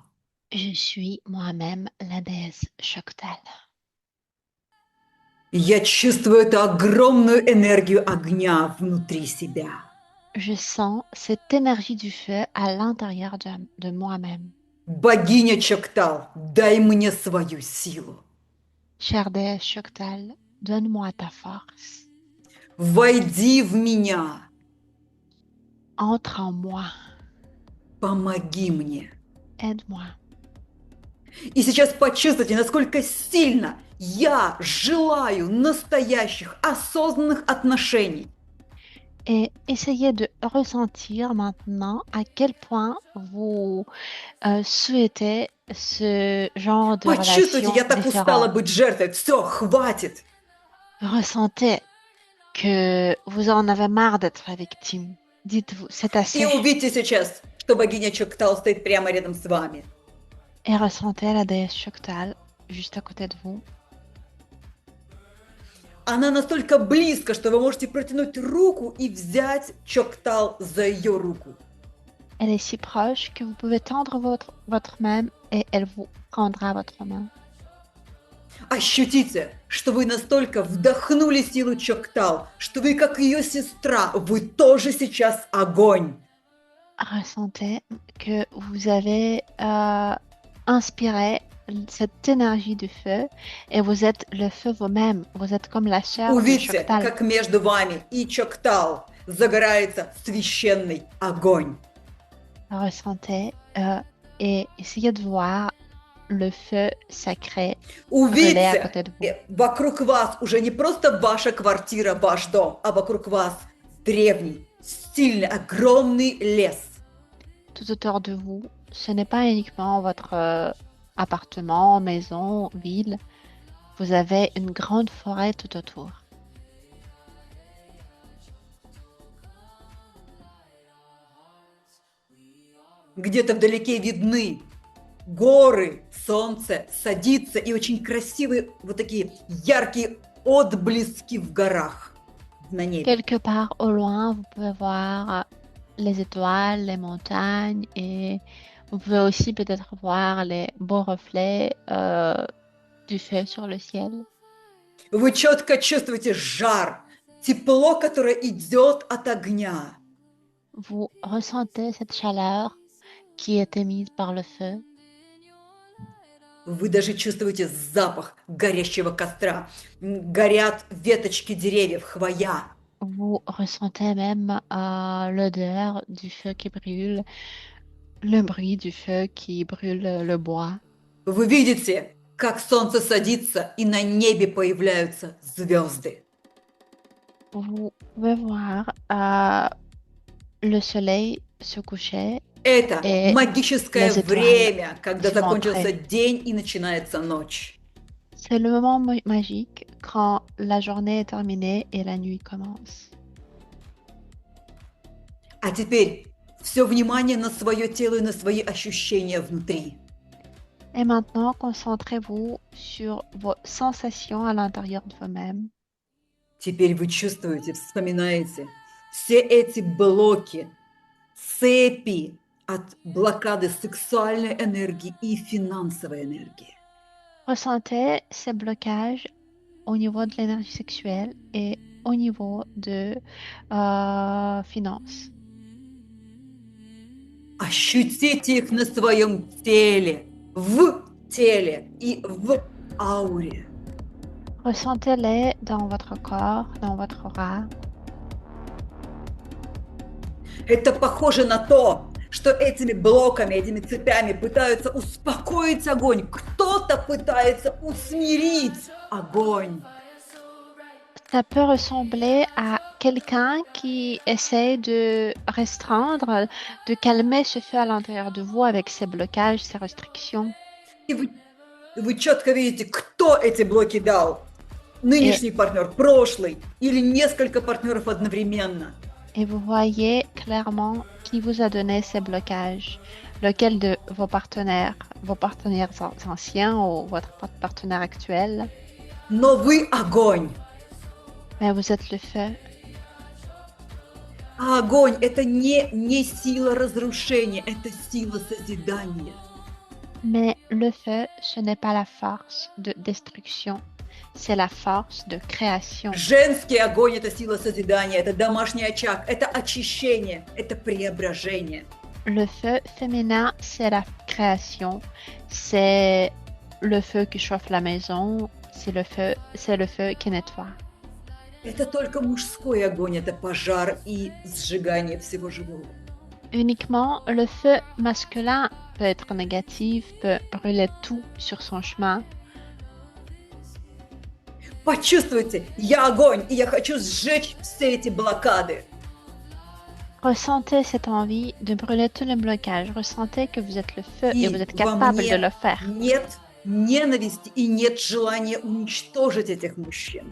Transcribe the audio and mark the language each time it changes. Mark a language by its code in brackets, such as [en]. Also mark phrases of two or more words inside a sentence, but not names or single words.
[fr] Je suis moi-même la déesse Choctal. [ru] Я чувствую эту огромную энергию огня внутри себя. [fr] Je sens cette énergie du feu à l'intérieur de moi-même. [ru] Богиня Чоктал, дай мне свою силу. [fr] Chère déesse Choctal, donne-moi ta force. [ru] Войди в меня, [fr] Entre en moi. [ru] помоги мне. [fr] Aide-moi. [ru] И сейчас почувствуйте, насколько сильно я желаю настоящих, осознанных отношений. [fr] Et essayez de ressentir maintenant à quel point vous souhaitez ce genre de [ru] Почувствуйте, [fr] relation [ru] я так устала [fr] différente. [ru] быть жертвой. Все, хватит. [fr] Ressentez que vous en avez marre d'être la victime. Dites-vous, c'est [ru] И [fr] assez. [ru] увидьте сейчас, что богиня Чоктал стоит прямо рядом с вами. [fr] Et ressentez la déesse Choctal juste à côté de vous. [ru] Она настолько близко, что вы можете протянуть руку и взять Чоктал за ее руку. [fr] Elle est si proche que vous pouvez tendre votre main et elle vous prendra votre main. [ru] Ощутите, что вы настолько вдохнули силу Чоктал, что вы, как ее сестра, вы тоже сейчас огонь. [fr] Ressentez que vous avez inspiré cette énergie du feu et vous êtes le feu vous-même. Vous êtes comme la chair de [ru] Увидьте, [fr] Choctal. [ru] как между вами и Чоктал загорается священный огонь. [fr] Ressentez et essayez de voir le feu sacré brûlait à [ru] Увидьте, [fr] côté de vous. [ru] вокруг вас уже не просто ваша квартира, ваш дом, а вокруг вас древний, сильный, огромный лес. [fr] Tout autour de vous, ce n'est pas uniquement votre appartement, maison, ville. Vous avez une grande forêt tout autour. [ru] Где-то вдалеке видны горы, солнце садится и очень красивые вот такие яркие отблески в горах на небе. [fr] Quelque part au loin, vous pouvez voir les étoiles, les montagnes et vous pouvez aussi peut-être voir les beaux reflets du feu sur le ciel. [ru] Вы четко чувствуете жар, тепло, которое идет от огня. [fr] Vous ressentez cette chaleur qui est émise par le feu. [ru] Вы даже чувствуете запах горящего костра. Горят веточки деревьев, хвоя. [fr] Vous ressentez même l'odeur du feu qui brûle, le bruit du feu qui brûle le bois. [ru] Вы видите, как солнце садится, и на небе появляются звезды. [fr] Vous pouvez voir le soleil se coucher [ru] Это [fr] et [ru] магическое [fr] les étoiles [ru] время, когда [fr] se [ru] закончился [fr] montrer. [ru] день и начинается ночь. [fr] C'est le moment magique quand la journée est terminée et la nuit commence. [ru] А теперь все внимание на свое тело и на свои ощущения внутри. [fr] Et maintenant, concentrez-vous sur vos sensations à l'intérieur de vous-même. [ru] Теперь вы чувствуете, вспоминаете все эти блоки, цепи от блокады сексуальной энергии и финансовой энергии. [fr] Ressentez ces blocages au niveau de l'énergie sexuelle et au niveau de finances. [ru] Ощутите их на своем теле, в теле и в ауре. [fr] Ressentez-les dans votre corps, dans votre aura. [ru] Это похоже на то, что этими блоками, этими цепями пытаются успокоить огонь. Кто-то пытается усмирить огонь. [fr] Ça peut ressembler à quelqu'un qui essaie de restreindre, de calmer ce feu à l'intérieur de vous avec ses blocages, ses restrictions. [ru] И вы четко видите, кто эти блоки дал. Нынешний партнер, прошлый или несколько партнеров одновременно. [fr] Et vous voyez clairement qui vous a donné ces blocages. Lequel de vos partenaires anciens ou votre partenaire actuel. [ru] Но вы огонь. [fr] Mais vous êtes le feu. [ru] А огонь – это не сила разрушения, это сила созидания. [fr] Mais le feu, ce n'est pas la force de destruction, c'est la force de création. [ru] Женский огонь – это сила созидания, это домашний очаг, это очищение, это преображение. [fr] Le feu féminin, c'est la création, c'est le feu qui chauffe la maison, c'est le feu qui nettoie. [ru] Это только мужской огонь, это пожар и сжигание всего живого. [fr] Uniquement, le feu masculin peut être négatif, peut brûler tout sur son chemin. [ru] Почувствуйте, я огонь, и я хочу сжечь все эти блокады. [fr] Ressentez cette envie de brûler tous les blocages. Ressentez que vous êtes le feu et [ru] И [fr] vous êtes [ru] во [fr] capable de [ru] мне [fr] le faire. [ru] нет ненависти и нет желания уничтожить этих мужчин.